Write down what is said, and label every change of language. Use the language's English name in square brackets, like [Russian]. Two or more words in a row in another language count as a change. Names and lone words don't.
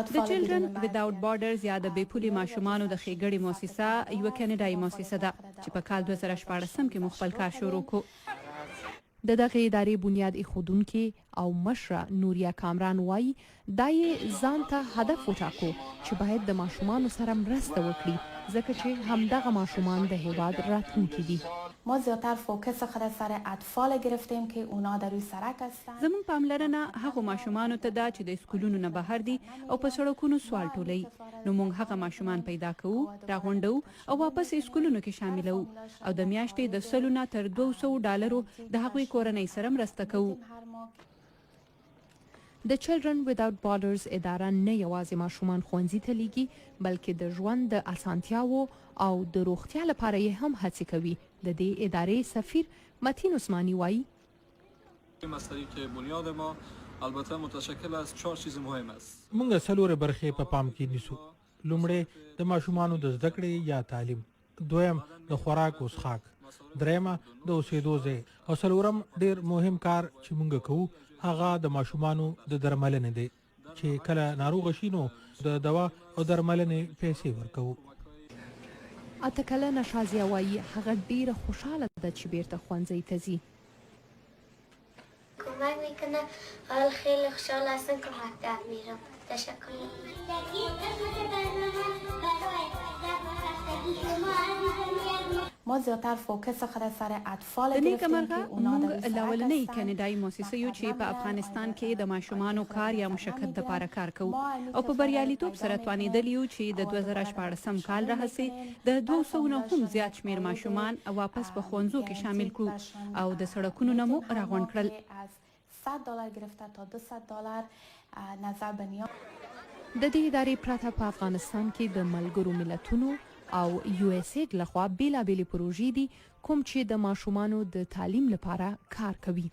[Pashto] د Children Without Borders یا د بې پولې ماشومانو د ښېګڼې مؤسسه یوه کاناډایي مؤسسه ده چې په کال 2014 کې مو خپل کار شروع کړ. د دغه ادارې بنیاد ایښودونکې او مشره نوریا کامران وایي دا یې ځان ته هدف وټاکو چې باید د ماشومانو سره مرسته وکړي ځکه چې همدغه ماشومان د هیواد راتلونکي دي. [Persian] ما زیاتر فوکس خود سر اطفال گرفتیم که اونا در روی سرک هستن. [Pashto] زمون پاملرنه هغه ماشومانو ته ده چې د اسکولونو نه بهر دي او په سړکونو سوال ټولوي. نو موږ هغه ماشومان پیدا کوو، راغونډو او واپس اسکولونو کې شاملو او د میاشتې د سلو نه تر $200 د هغوی کورنۍ سره مرسته کوو. د Children Without Borders اداره نه یوازې ماشومان ښوونځي ته لیږي بلکې د ژوند د اسانتیاوو او د روغتیا لپاره یې هم هڅې کوي. د دې ادارې سفیر متین عثمانی وایي [Persian] مسئله که بنیاد ما البته متشکل از 4 چیز مهم است. [Pashto] موږ څلور برخې په پام کې نیسو. لومړی د ماشومانو د زده کړې یا تعلیم، دویم د خوراک او څښاک، درېمه د اوسېدو ځای او څلورم ډېر مهم کار چې موږ کوو هغه د ماشومانو د درملنې دی چې کله ناروغ شي نو د دوا او درملنې پیسې ورکوو. اته کلنه شازیه وایي هغه ډیره خوشحاله ده چې بیرته ښوونځي ته ځي. [Persian] کمک میکنه حال خیلی خوشحال هستم که مکتب میرم. تشکر. ما زیاتر فوکس خود سر اطفال [Pashto] د نیکه [Persian] گرفتیم [Pashto] مرغه [Persian] که اونا در [Pashto] موږ [Persian] روی سرک لاولنۍ هستن. [Pashto] کاناډایي مؤسسه یو چې په افغانستان کې د ماشومانو کار یا مشقت دپاره کار کوو او په بریالیتوب سره توانېدلي یو چې د 2014 کال راهیسې د 200 نه هم زیات شمېر ماشومان واپس په ښوونځو کې شامل کړو او د سړکونو نه مو راغونډ کړل. [Persian] از $100 گرفته تا $200 نظر به نیاز. [Pashto] د دې ادارې پرته په افغانستان کې د ملګرو ملتونو او USAID لخوا بیلابېلې پروژې دي کوم چې د ماشومانو د تعلیم لپاره کار کوي.